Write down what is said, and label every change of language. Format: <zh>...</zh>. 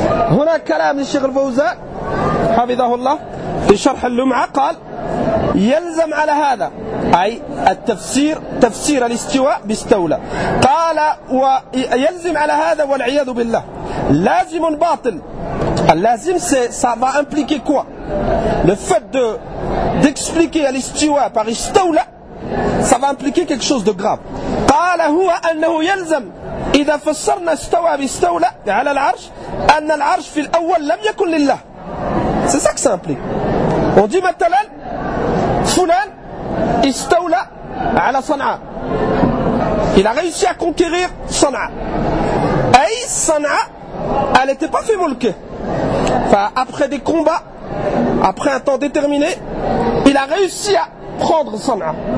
<ar>هنا كلام للشيخ الفوزان حفظه الله في شرح اللمعة قال يلزم على هذا أي التفسير تفسير الاستواء باستولى قال ويلزم على هذا والعياذ بالله لازم باطل.</ar> <fr>اللازم ça va impliquer quoi le fait de d'expliquer الاستواء par استولى ça va impliquer quelque chose de grave.</fr> <ar>قال هو أنه يلزم إذا فسرنا استوى باستولى على العرش أن العرش في الأول لم يكن لله.</ar> <fr>C'est ça que ça implique. On dit maintenant</fr> <ar>فلان استولى على صنعاء.</ar> <fr>Il a réussi à conquérir صنعاء.</fr> <ar>أي صنعاء</ar> <fr>elle était pas</fr> <ar>في ملكه.</ar> <fr>Enfin, après des combats après un temps déterminé il a réussi à prendre صنعاء.</fr>